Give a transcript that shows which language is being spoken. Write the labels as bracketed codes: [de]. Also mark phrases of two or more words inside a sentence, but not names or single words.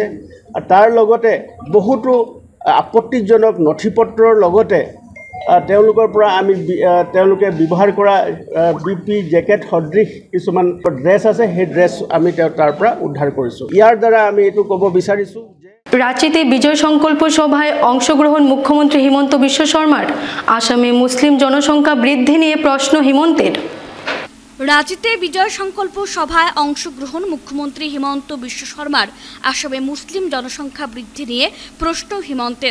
[as] তাৰ লগতে বহুতো আপত্তিজনক নথিপত্ৰৰ লগতে তেওঁলোকৰ পৰা আমি তেওঁলোকে ব্যৱহাৰ কৰা BP জেকেট সদৃশ কিছুমান ড্ৰেছ আছে, সেই ড্ৰেছ আমি তাৰ পৰা উদ্ধাৰ কৰিছোঁ। ইয়াৰ দ্বাৰা আমি এইটো ক'ব বিচাৰিছোঁ যে [bn] রাঁচিতে বিজয় সংকল্প সভায় অংশগ্রহণ মুখ্যমন্ত্রী হিমন্ত বিশ্ব শর্মার। আসামে মুসলিম জনসংখ্যা বৃদ্ধি নিয়ে প্রশ্ন হিমন্তের। রাঁচিতে বিজয় সংকল্প সভায় অংশগ্রহণ মুখ্যমন্ত্রী হিমন্ত বিশ্ব শর্মার। আসামে মুসলিম জনসংখ্যা বৃদ্ধি নিয়ে প্রশ্ন হিমন্তের।